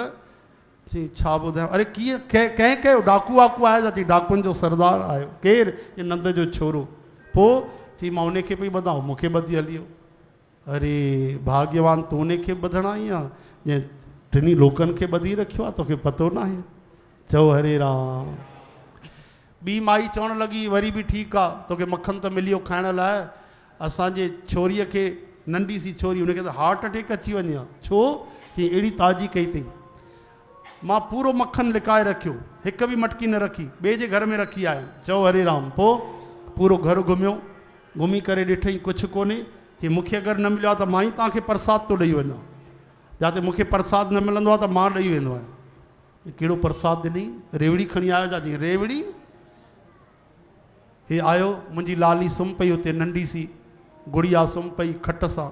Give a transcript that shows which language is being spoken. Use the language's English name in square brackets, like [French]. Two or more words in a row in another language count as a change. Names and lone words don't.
[Sindhi] चई छा ॿुधायां? अरे कीअं कंहिं कयो? डाकू वाकू आयो? चई डाकुनि जो सरदार आयो। केरु? ये नंद जो छोरो। पोइ चई मां उनखे पई ॿधां, मूंखे ॿधी हली वियो। अरे भाग्यवान तूं उनखे ॿधण आई आहे, जंहिं टिनी लोकनि खे ॿधी रखियो आहे, तोखे पतो न आहे। चओ हरे राम। ॿी माई चवणु लॻी वरी बि ठीकु आहे, तोखे मक्खन त मिली वियो खाइण लाइ। असांजे छोरीअ खे, नंढी सी छोरी, हुनखे त [English] heart attack [Sindhi] अची वञे हा। छो? कि अहिड़ी ताज़ी कई अथई। मां पूरो मक्खन लिकाए रखियो, हिकु बि मटकी न रखी, ॿिए जे घर में रखी आहे। चओ हरे राम। पोइ पूरो घर घुमियो, घुमी करे ॾिठई कुझु कोन्हे। कि मूंखे अगरि न मिलियो आहे त मां ई तव्हांखे प्रसाद थो ॾेई वञा, जिते मूंखे प्रसाद न मिलंदो आहे त मां ॾेई वेंदो आहियां। कहिड़ो प्रसाद ॾिनई? रेवड़ी खणी आयो। जाती रेवड़ी? हे आयो, मुंहिंजी लाली सुम्ही पई हुते, नंढी सी गुड़िया सुम्ही पई खट सां।